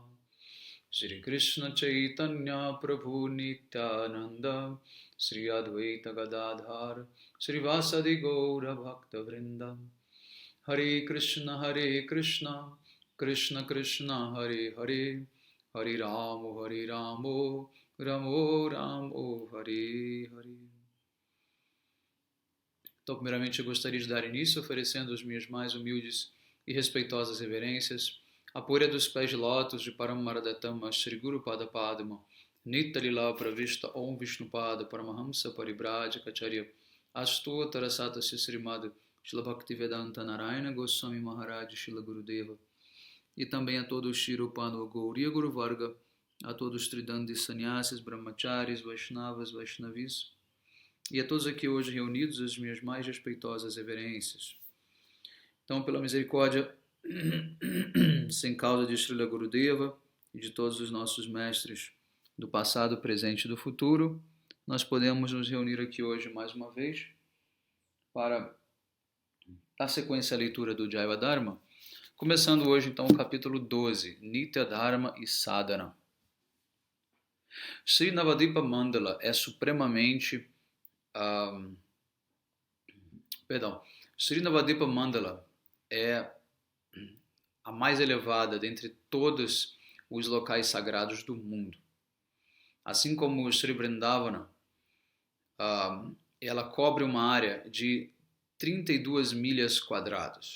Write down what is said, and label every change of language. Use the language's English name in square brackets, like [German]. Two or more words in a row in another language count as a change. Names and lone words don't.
[Portuguese] Shri Krishna Chaitanya Prabhu Nityananda Shri Advaita Gadadhar Shri Vasadi Gaura Bhakta Vrinda Hare Krishna Krishna Krishna Hare Hare Hare Ramo Ramo Ramo Hare Hare. Então, primeiramente, eu gostaria de dar início oferecendo as minhas mais humildes e respeitosas reverências a poeira dos pés de lótus de Paramaradatama Shri Guru Pada Padma Nitya Lila Pravishta Om Vishnupada Paramahamsa Paribrajacacharya Astuta Rasata Srimad Shila Bhaktivedanta Narayana Goswami Maharaj Shila Gurudeva, e também a todos os Shirupano Gauriya Guru Varga, a todos os Tridandis Sannyasis, Brahmacharis, Vaishnavas, Vaishnavis, e a todos aqui hoje reunidos as minhas mais respeitosas reverências. Então, pela misericórdia sem causa de Srila Gurudeva e de todos os nossos mestres do passado, presente e do futuro, nós podemos nos reunir aqui hoje mais uma vez para dar sequência à leitura do Jaiva Dharma, começando hoje então o capítulo 12, Nitya Dharma e Sadhana. Sri Navadipa Mandala é supremamente Sri Navadipa Mandala é a mais elevada dentre todos os locais sagrados do mundo. Assim como o Sri Vrindavana, ela cobre uma área de 32 milhas quadradas.